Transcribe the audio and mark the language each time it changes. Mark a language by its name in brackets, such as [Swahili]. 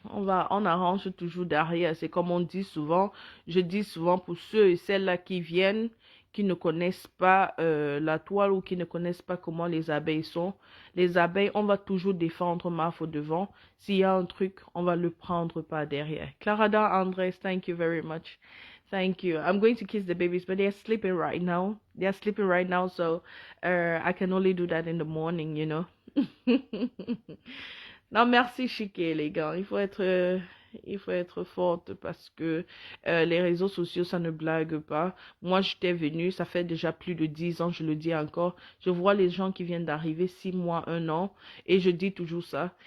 [French] On arrange toujours derrière. C'est comme on dit souvent. Je dis souvent pour ceux et celles-là qui viennent, qui ne connaissent pas la toile ou qui ne connaissent pas comment les abeilles sont. Les abeilles, on va toujours défendre ma faute devant. S'il y a un truc, on va le prendre par derrière. [English] Clarada Andres, thank you very much. Thank you. I'm going to kiss the babies, but they're sleeping right now. They're sleeping right now, so I can only do that in the morning, you know. [French] Non, merci, Chiquet, les gars. Il faut être forte parce que les réseaux sociaux, ça ne blague pas. Moi, j'étais venue, ça fait déjà plus de 10 ans, je le dis encore. Je vois les gens qui viennent d'arriver 6 mois, 1 an, et je dis toujours ça.